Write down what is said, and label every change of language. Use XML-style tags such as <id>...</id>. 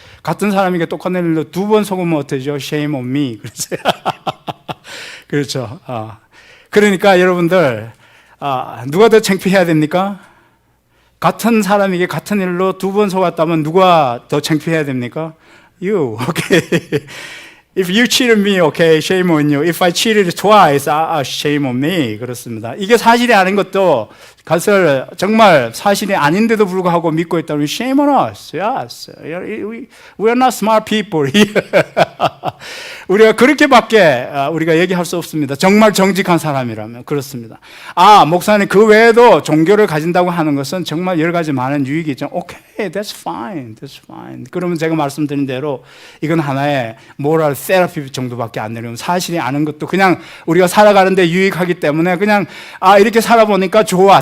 <ko>같은 사람에게 똑같은 일로 두 번 속으면 어때죠?</ko> <en>shame on me.</en> <ko>그렇죠. 그렇죠. 그러니까 여러분들, 누가 더 창피해야 됩니까? 같은 사람에게 같은 일로 두 번 속았다면 누가 더 창피해야 됩니까?</ko> <en>You. Okay. If you cheated me, okay, shame on you. If I cheated twice, shame on me.</en> <ko>그렇습니다. 이게 사실이 아닌 것도 그것을 정말 사실이 아닌데도 불구하고 믿고 있다면</ko> <en>shame on us. Yes. We are not smart people here.</en> <ko>우리가 그렇게밖에 우리가 얘기할 수 없습니다. 정말 정직한 사람이라면 그렇습니다. 목사님 그 외에도 종교를 가진다고 하는 것은 정말 여러 가지 많은 유익이 있죠.</ko> <en>Okay, that's fine. That's fine.</en> <ko>그러면 제가 말씀드린 대로 이건 하나의 모럴 세라피 정도밖에 안 되는 사실이 아는 것도 그냥 우리가 살아가는데 유익하기 때문에 그냥 이렇게 살아보니까 좋아.</ko>